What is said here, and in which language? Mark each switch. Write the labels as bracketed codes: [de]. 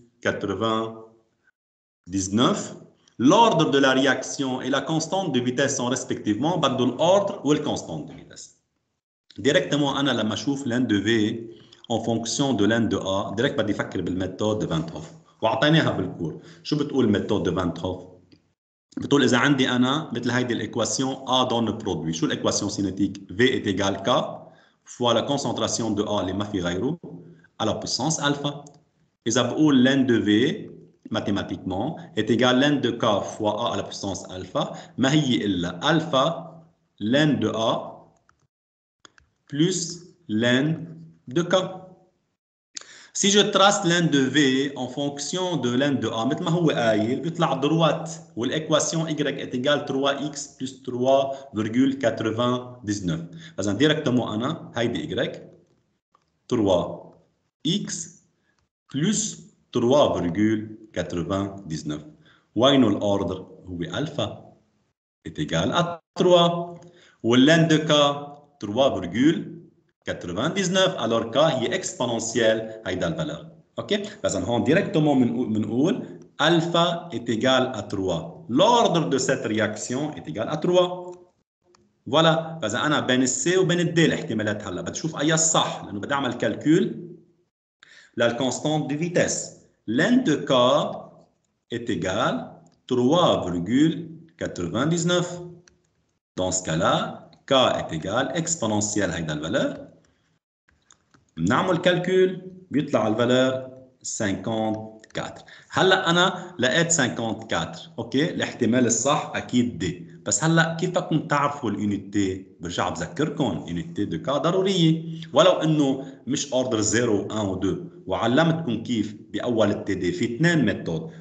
[fr] 99. L'ordre de la réaction et la constante de vitesse sont respectivement بدو l'ordre ou la constante de vitesse. Directement [ar] أنا لما أشوف [fr] l'N de V en fonction de l'N de A direct [ar] بدي أفكر بالميثود [fr] de Van't Hoff وأعطيناها بالكور. [ar] شو بتقول الميثود de Van't Hoff؟ بتقول إذا عندي أنا مثل هيدي الإكواسيون A donne produit. [fr] شو الإكواسيون cinétique؟ V est égal K fois la concentration de A [ar] اللي ما في غيره [fr] à la puissance alpha. إذا بقول l'N de V mathématiquement est égal à l'N de K fois A à la puissance alpha [ar] ما هي إلا [fr] alpha l'N de A plus l'N de K. Si je trace l'N de V en fonction de l'N de A [ar] مثل ما هو قايل بيطلع [fr] droite والإكواسيون Y est égal 3x plus 3,99. [ar] فإذا ديركتمون أنا هيدي Y 3x plus 3,99. وين الأوردر؟ هو ألفا [fr] est égal à 3 [ar] والLn de K 3,99. [fr] alors K هي exponentielle هيدا الفالور. [ar] اوكي فاذا هون ديريكتومون بنقول [fr] alpha est égal à 3. l'ordre de cette réaction est égal à 3. [ar] فوالا فاذا انا بين السي وبين الدي الاحتمالات هلا بدي اشوف اي الصح لانه بدي اعمل كالكول للكونستانت دي فيتيس. [fr] l'N de K est égal à 3,99. dans ce cas-là K est égal exponentielle [ar] هيدا الفالور. بنعمل كالكول بيطلع الفالور 54. هلا انا لقيت 54 اوكي الاحتمال الصح اكيد دي. بس هلا كيف بدكم تعرفوا اليونيتي؟ برجع بذكركم يونيتي دو كا ضروريه ولو انه مش اوردر 0 1 و 2 وعلمتكم كيف باول التي دي في اثنين ميثود.